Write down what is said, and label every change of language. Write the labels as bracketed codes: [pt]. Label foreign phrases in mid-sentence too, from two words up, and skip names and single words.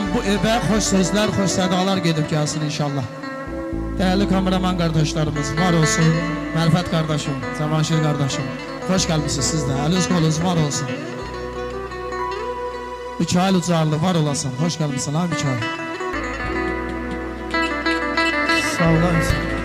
[az] bu evə xoş sözlər, xoş sədalar gedib gəlsin inşallah. [tr] Değerli kameraman kardeşlerimiz var olsun. [az] Mərfət kardeşim, Cavanşir kardeşim, hoş gəlmişsiniz siz də. Əliniz qolunuz var olsun. Mikail Ucarlı var olasın. Hoş gəlmişsin ha Mikail. Sağ olasın.